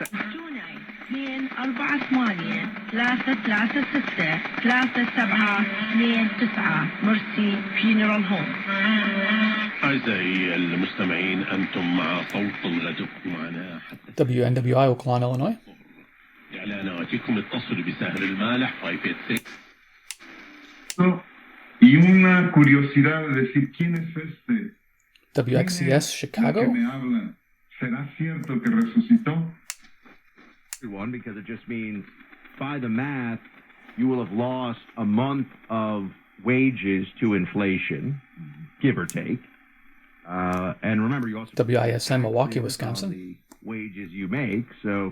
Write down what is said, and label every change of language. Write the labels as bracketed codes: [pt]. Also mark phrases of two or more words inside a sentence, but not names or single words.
[ar] 2 4 8 3 3 6 3 7 2 9 مرسي فينرال هوم. أعزائي المستمعين أنتم مع صوت الهاتف معنا WNWI, Oakland, Illinois. إعلاناتكم اتصلوا بسهر المالح 586. [es] Y una curiosidad de decir quién es este. WXCS, Chicago. Que me hablan. ¿Será cierto que resucitó? [en] One, because it just means by the math, you will have lost a month of wages to inflation, give or take. And remember, you also WISN, Milwaukee, Wisconsin. The wages you make, so.